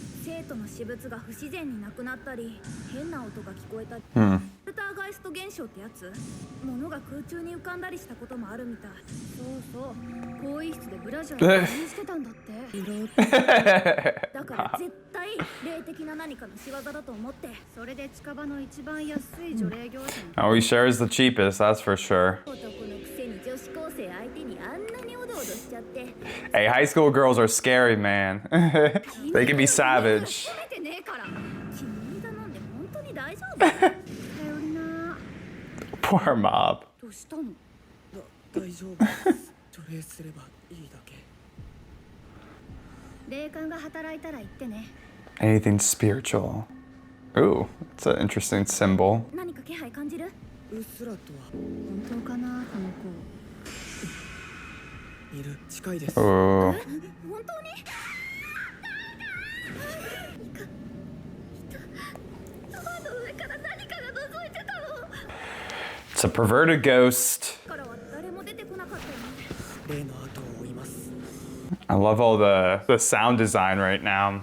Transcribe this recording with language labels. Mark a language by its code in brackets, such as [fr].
[ja] 生徒の私物が不自然になくなったり、変な音が聞こえたり、ポルターガイスト現象ってやつ？物が空中に浮かんだりしたこともあるみたい。そうそう、更衣室でブラジャーを確認してたんだって。だから絶対霊的な何かの仕業だと思って。それで近場の一番安い除霊業者に [en] Oh, he sure is the cheapest, that's for sure. [ja] 男のくせに女子高生相手にあんなにおどおどしちゃって。 [en] Hey, high school girls are scary, man. They can be savage. [ja] 褒めてねえから。君頼んで本当に大丈夫？頼りな。 [en] Poor Mob. [ja] どうしたの？大丈夫です。除霊すればいいだけ。霊感が働いたら言ってね。 [en] Anything spiritual. Ooh, it's an interesting symbol. [ja] 何か気配感じる？うっすらとは本当かな、この子。いる。近いです。 Ooh. 本当に？ドアの上から何かが覗いてたの。 [en] It's a perverted ghost. [ja] からは誰も出てこなかったよね。例の後を追います。 [en] I love all the sound design right now.